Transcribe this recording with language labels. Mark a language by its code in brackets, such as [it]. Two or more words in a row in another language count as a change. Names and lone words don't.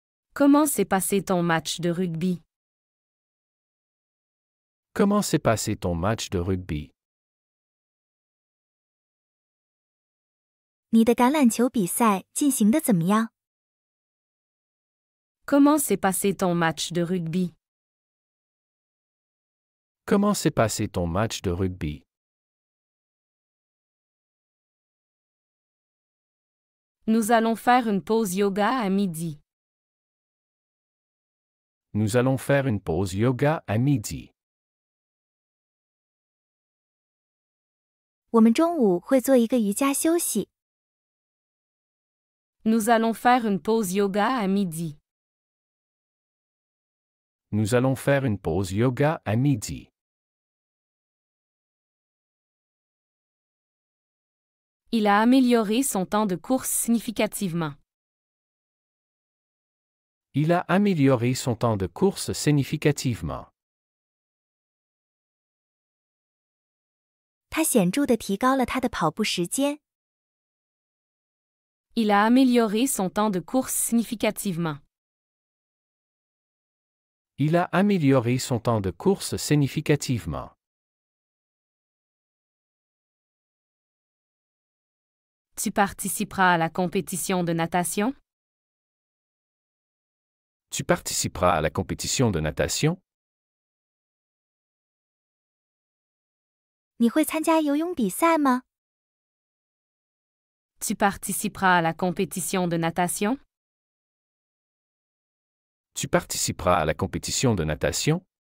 [fr] Comment s'est passé ton match de rugby? Comment s'est passé ton match de rugby? [zh] 你的橄榄球比赛进行得怎么样？ [fr] Comment s'est passé ton match de rugby? Comment s'est passé ton match de rugby? Nous allons faire une pause yoga à midi. Nous allons faire une pause yoga à midi. [zh] 我们中午会做一个瑜伽休息。 [fr] Nous allons faire une pause yoga à midi. Nous allons faire une pause yoga à midi. Il a amélioré son temps de course significativement. Il a amélioré son temps de course significativement. [zh] 他显著地提高了他的跑步时间。 [fr] Il a amélioré son temps de course significativement. Il a amélioré son temps de course significativement. Tu participeras à la compétition de natation? Tu participeras à la compétition de natation? [zh] 你会参加游泳比赛吗？ [fr] Tu participeras à la compétition de natation? Tu participeras à la compétition de natation?